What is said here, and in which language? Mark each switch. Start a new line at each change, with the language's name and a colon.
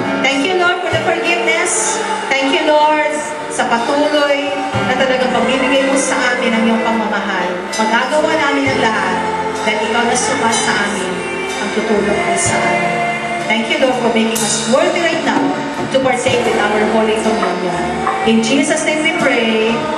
English: Thank you, Lord, for the forgiveness. Thank you, Lord,
Filipino: sa patuloy na talagang pagbibigay mo sa amin ang iyong pagmamahal. Magagawa namin ang lahat dahil ikaw na sumas sa amin ang tutulong ay sa amin.
English: Thank you, Lord, for making us worthy right now to partake in our Holy Communion. In Jesus' name we pray.